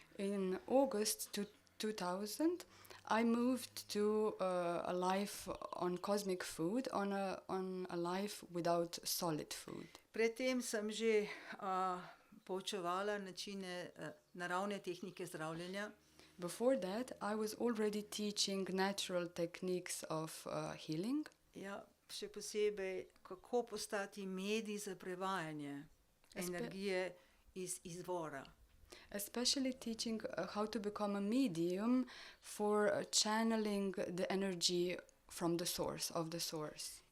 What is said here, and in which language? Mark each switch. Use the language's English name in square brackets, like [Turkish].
[English] In August 2000, I moved to a life on cosmic food, on a life without solid food. [Slovenian] Predtem sem že poučevala načine naravne tehnike zdravljenja. [English] Before that, I was already teaching natural techniques of healing. [Slovenian] Ja, še posebej, kako postati medij za prevajanje energije iz izvora. [English] Especially teaching how to become a medium for channeling the energy from the source, of the source.